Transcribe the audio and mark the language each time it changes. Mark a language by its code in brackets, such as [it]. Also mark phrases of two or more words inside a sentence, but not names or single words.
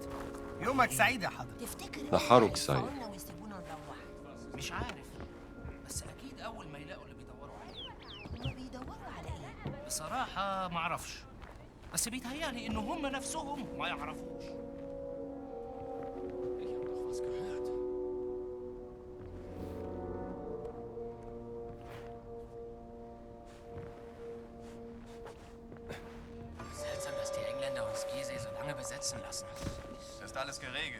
[ar] يومك سعيد يا حضرتك. تفتكر نهارك سعيد. ويسيبونا نروح؟ مش عارف، بس اكيد اول ما يلاقوا اللي بيدوروا عليه. هما بيدوروا على ايه؟ بصراحة ما اعرفش، بس بيتهيألي ان هم نفسهم ما يعرفوش. [de] Seltsam, dass die Engländer uns Gizeh so lange besetzen lassen. Ist alles geregelt.